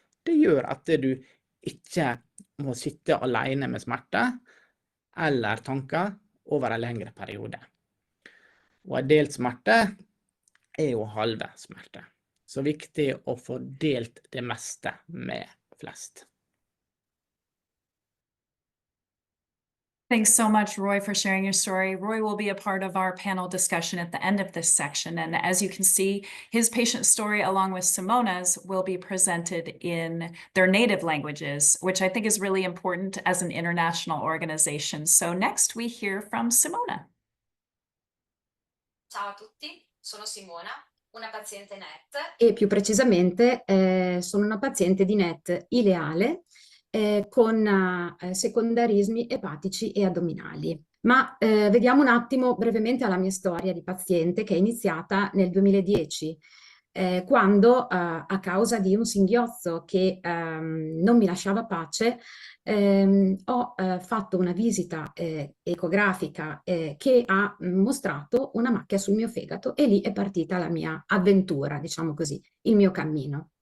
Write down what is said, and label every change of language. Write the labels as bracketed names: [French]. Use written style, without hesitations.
[Norwegian] Det gjør at du ikke må sitte alene med smerte eller tanker over en lengre periode. Og en delt smerte er jo halve smerte. Så viktig å få delt det meste med flest. [English] Thanks so much, Roy, for sharing your story. Roy will be a part of our panel discussion at the end of this section. And as you can see, his patient story, along with Simona's, will be presented in their native languages, which I think is really important as an international organization. So next we hear from Simona. [Italian] Ciao a tutti, sono Simona, una paziente NET e più precisamente sono una paziente di NET ileale con secondarismi epatici e addominali. Ma vediamo un attimo brevemente la mia storia di paziente che è iniziata nel 2010, quando a causa di un singhiozzo che non mi lasciava pace ho fatto una visita ecografica che ha mostrato una macchia sul mio fegato e lì è partita la mia avventura, diciamo così, il mio cammino.